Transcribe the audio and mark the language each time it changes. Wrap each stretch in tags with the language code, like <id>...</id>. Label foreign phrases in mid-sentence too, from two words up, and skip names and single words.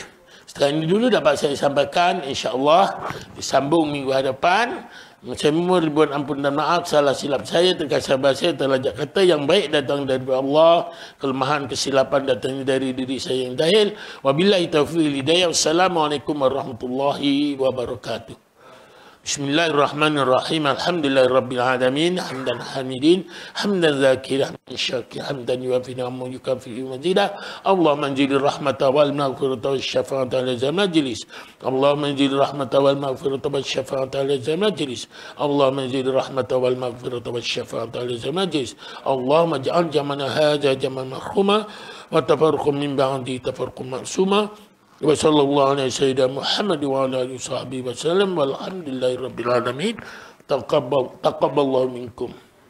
<ms>Setelah ini dulu dapat saya sampaikan, insya-Allah disambung minggu hadapan. Saya mohon ribuan ampun dan maaf salah silap saya, terkasar bahasa, terlajak kata. Yang baik datang dari Allah, kelemahan kesilapan datang dari diri saya yang jahil.</ms> <ar>وبالله توفيق هداية. والسلام عليكم ورحمة الله وبركاته. بسم الله الرحمن الرحيم. الحمد لله رب العالمين. حمدا حامدين، حمدا ذاكرين، شاكر، حمدا يوافي نعمه يكافئ مزيده. اللهم أنزل الرحمة والمغفرة والشفاعة على مجلس. اللهم أنزل الرحمة والمغفرة والشفاعة على مجلس. اللهم أنزل الرحمة والمغفرة والشفاعة على مجلس. اللهم اجعل جمعنا هذا جمعا مرحوما وتفرقنا من بعده تفرقا معصوما. وصلى الله على سيدنا محمد وعلى آله وصحبه وسلم والحمد لله رب العالمين. تقبل الله منكم.</ar>